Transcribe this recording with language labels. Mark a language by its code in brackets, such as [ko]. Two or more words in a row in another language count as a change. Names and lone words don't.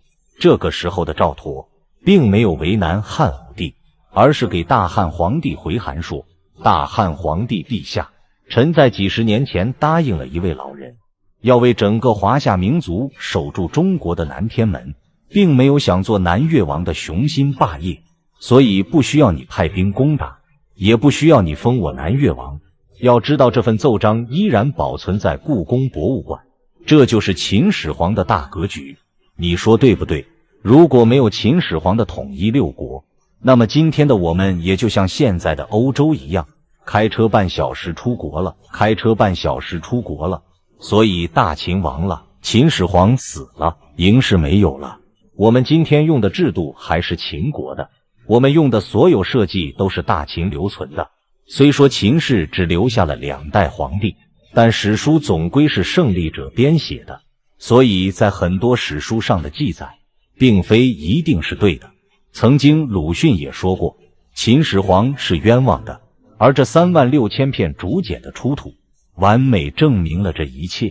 [zh] 這個時候的趙佗並沒有為難漢武帝，而是給大漢皇帝回函說，大漢皇帝陛下，臣在幾十年前答應了一位老人，要為整個華夏民族守住中國的南天門，並沒有想做南越王的雄心霸業，所以不需要你派兵攻打，也不需要你封我南越王。要知道这份奏章依然保存在故宮博物館，這就是秦始皇的大格局。你說對不對？如果沒有秦始皇的統一6國，那麼今天的我們也就像現在的歐洲一樣，開車半小時出國了，所以大秦亡了，秦始皇死了，嬴氏沒有了。我們今天用的制度還是秦國的，我們用的所有社稷都是大秦留存的。雖說秦氏只留下了2代皇帝，但史書總歸是勝利者編寫的，所以在很多史書上的記載並非一定是對的。曾經魯迅也說過，秦始皇是冤枉的，而這36000片竹簡的出土完美證明了這一切。